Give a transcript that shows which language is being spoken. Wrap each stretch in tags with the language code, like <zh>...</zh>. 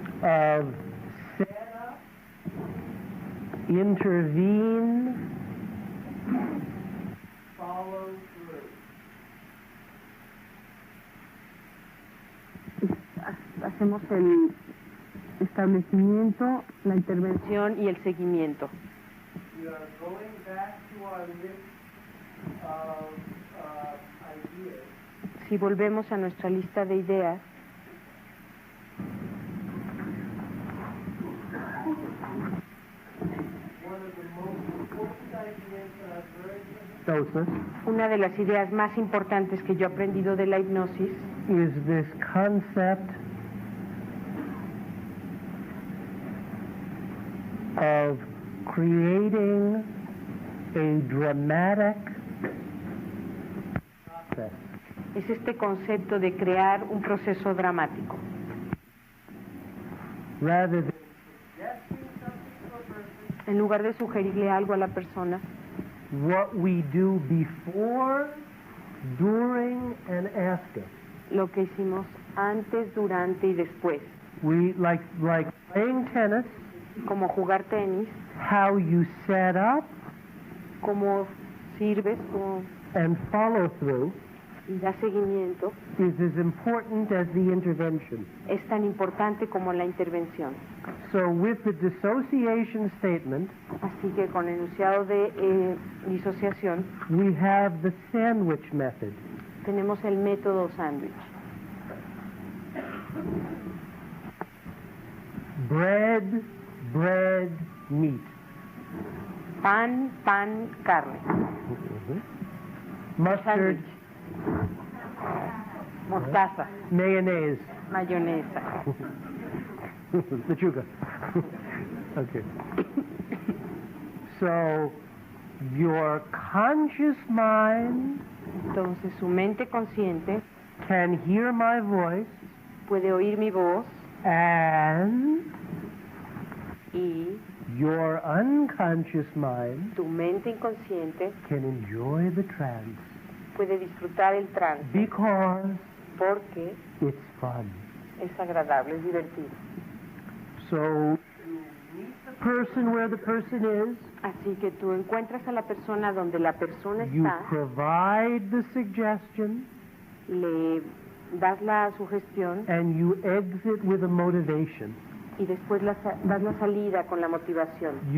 <en>of set up, intervene, follow through.</en> <es>Hacemos el establecimiento, la intervención y el seguimiento.</es> <en>We are going back to our list of ideas.</en> <es>Si volvemos a nuestra lista de ideas,</es> <en>One of the most important ideas that I've learned in hypnosis</en> <es>una de las ideas más importantes que yo he aprendido de la hipnosis</es> <en>is this concept of creating a dramatic process.</en> <es>es este concepto de crear un proceso dramático.</es> <en>Rather than</en> <es>En lugar de sugerirle algo a la persona,</es> <en>what we do before, during, and after.</en> <es>lo que hicimos antes, durante y después,</es> <en>We like playing tennis,</en> <es>como jugar tenis,</es> <en>how you set up</en> <es>cómo sirves, cómo</es> <en>and follow through</en> <es>y da seguimiento,</es> <en>is as important as the intervention.</en> <es>es tan importante como la intervención.</es> <en>So with the dissociation statement,</en> <es>Así que con el enunciado de disociación</es> <en>we have the sandwich method.</en> <es>tenemos el método sándwich.</es> <en>Bread, bread, meat.</en> <es>Pan, pan, carne.</es> <en>Mustard,</en> <es>Sándwich. Mostaza,</es> <en>mayonnaise.</en> <es>mayonesa.</es> <en>Lechuga. Okay. So, your conscious mind</en> <es>Entonces su mente consciente</es> <en>can hear my voice</en> <es>puede oír mi voz</es> <en>and</en> <es>y</es> <en>your unconscious mind</en> <es>tu mente inconsciente</es> <en>can enjoy the trance</en> <es>puede disfrutar el trance</es> <en>because</en> <es>porque</es> <en>it's fun.</en> <es>es agradable, es divertido.</es> <en>So, you meet the person where the person is,</en> <es>Así que tú encuentras a la persona donde la persona</es> <en>you</en> <es>está,</es> <en>provide the suggestion,</en> <es>le das la sugestión</es> <en>and you exit with a motivation.</en> <es>y después das la salida con la motivación.</es>